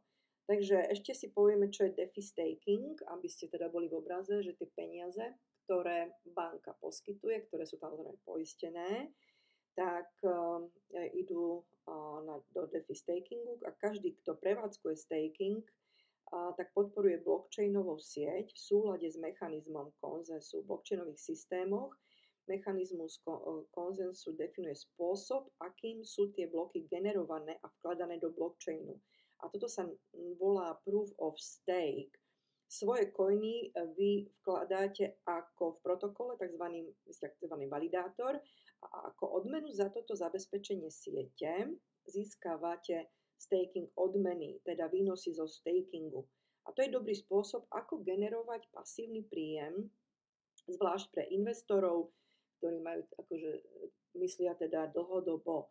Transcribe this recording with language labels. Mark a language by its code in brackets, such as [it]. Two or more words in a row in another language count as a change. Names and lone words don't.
[sk] Takže ešte si povieme, čo je [en] DeFi staking, [sk] aby ste teda boli v obraze, že tie peniaze, ktoré banka poskytuje, ktoré sú samozrejme poistené, tak idú do DeFi stakingu a každý, kto prevádzkuje staking, tak podporuje blockchainovú sieť v súlade s mechanizmom konsenzu. V blockchainových systémoch mechanizmus konsenzu definuje spôsob, akým sú tie bloky generované a vkladané do blockchainu. [en] A toto sa volá proof of stake. [sk] Svoje coiny vy vkladáte ako v protokole, tzv. Validátor, a ako odmenu za toto zabezpečenie siete získavate staking odmeny, teda výnosy zo stakingu. A to je dobrý spôsob, ako generovať pasívny príjem, zvlášť pre investorov, ktorí majú, akože myslia teda dlhodobo.